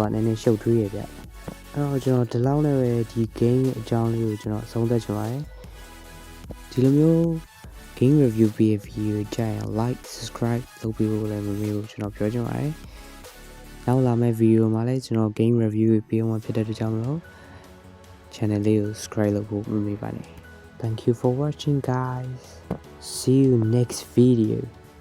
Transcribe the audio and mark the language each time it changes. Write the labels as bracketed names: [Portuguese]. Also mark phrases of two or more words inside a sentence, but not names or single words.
[Burmese] နည်းနည်းရှုပ်ထွေးရဗျအဲ့တော့ကျွန်တော်ဒီလောက်နဲ့ပဲဒီ game အကြောင်းလေးကိုကျွန်တော်အဆုံးသတ်ချင်ပါတယ်ဒီလိုမျိုး [English] game review [Burmese] ပေးတဲ့ video ကြရင် [English] like subscribe [Burmese] လုပ်ပေးဖို့လည်းမမေ့ဘူးကျွန်တော်ပြောချင်ပါတယ်နောက်လာမယ့် video မှာလည်းကျွန်တော် [English] game review [Burmese] ပေးအောင်ဖြစ်တဲ့အတွက်ကြောင့်မလို့ channel လေးကို subscribe လုပ်ဖို့မမေ့ပါနဲ့ [English] Thank you for watching guys see you next video